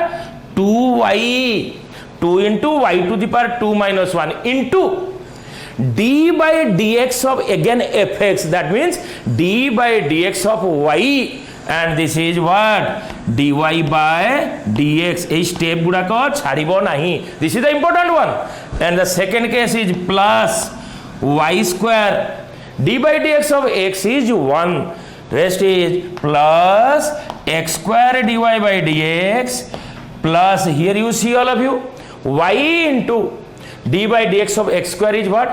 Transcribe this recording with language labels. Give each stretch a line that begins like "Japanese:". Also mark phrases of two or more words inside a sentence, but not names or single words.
English: 2y, 2 into y to the power 2 minus 1 into d by dx of again fx, that means d by dx of y, and this is what? dy by dx. A step
Odia: ଗୁଡ଼ାକ ଛାଡ଼ିବୁ ନାହିଁ.
English: This is the important one. And the second case is plus y square. d by dx of x is 1. Rest is plus x square dy by dx plus, here you see all of you, y into d by dx of x square is what?